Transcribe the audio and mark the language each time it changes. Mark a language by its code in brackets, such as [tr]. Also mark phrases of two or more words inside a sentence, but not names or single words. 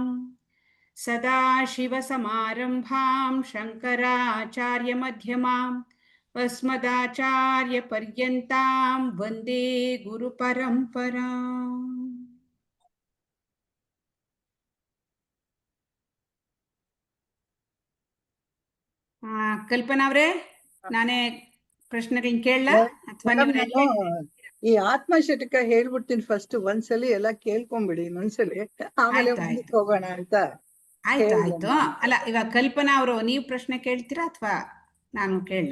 [sa] ಸದಾಶಿವ ಸಮಾರಂಭಾಂ ಶಂಕರಾಚಾರ್ಯ ಮಧ್ಯಮಾಂ ಅಸ್ಮದಾಚಾರ್ಯ ಪರ್ಯಂತಾಂ ವಂದೇ ಗುರು ಪರಂಪರಾಂ. [kn] ಕಲ್ಪನಾ ಅವ್ರೆ, ನಾನೇ ಪ್ರಶ್ನೆಗಳನ್ನ ಕೇಳಲ್ಲ ಅಥವಾ ಈ ಆತ್ಮಶತಕ ಹೇಳ್ಬಿಡ್ತೀನಿ ಫಸ್ಟ್. ಒಂದ್ಸಲಿ ಎಲ್ಲ ಕೇಳ್ಕೊಂಬಿಡಿ ಇನ್ನೊಂದ್ಸಲಿ, ಆಮೇಲೆ ಮುಂದಕ್ಕೆ ಹೋಗೋಣ ಅಂತ. ಆಯ್ತು. ಅಲ್ಲ, ಇವಾಗ ಕಲ್ಪನಾ ಅವರು ನೀವು ಪ್ರಶ್ನೆ ಕೇಳ್ತೀರಾ ಅಥವಾ ನಾನು ಕೇಳಲ್ಲ?